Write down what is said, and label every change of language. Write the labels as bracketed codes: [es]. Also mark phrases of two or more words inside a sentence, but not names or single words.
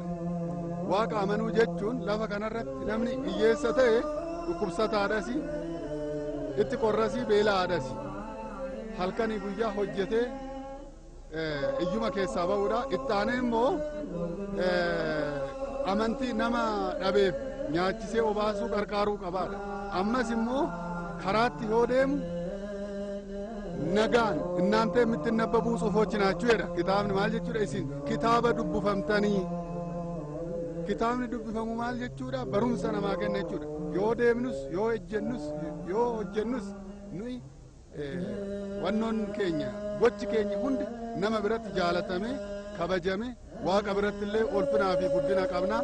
[om] Waaqa amanuu jechuun lafa kanarratti namni hiyyeessa ta'e dhukkubsataadhas itti qorrasii beela'aadhas halkanii guyyaa hojjetee hiyyuma keessaa bahuudha. Itti aanee immoo amantii nama dhabeef nyaachisee obaasuu gargaaruu qabaadha. Ammas immoo karaatti yoo deemu nagaan [am] እናንተ የምትነበቡ ጽሑፎች ናችሁ [om] jedha kitaabni. Maal jechuudha? Isin kitaaba dubbifamtanii. Kitaabni dubbifamu maal jechuudha? Barumsa namaa kenna jechuudha. Yoo deemnus yoo ejjennus yoo hojjennus nuyi wannoon keenya gochi keenya hundi nama biratti jaalatame kabajame waaqa biratti illee ulfinaa fi guddina qabna.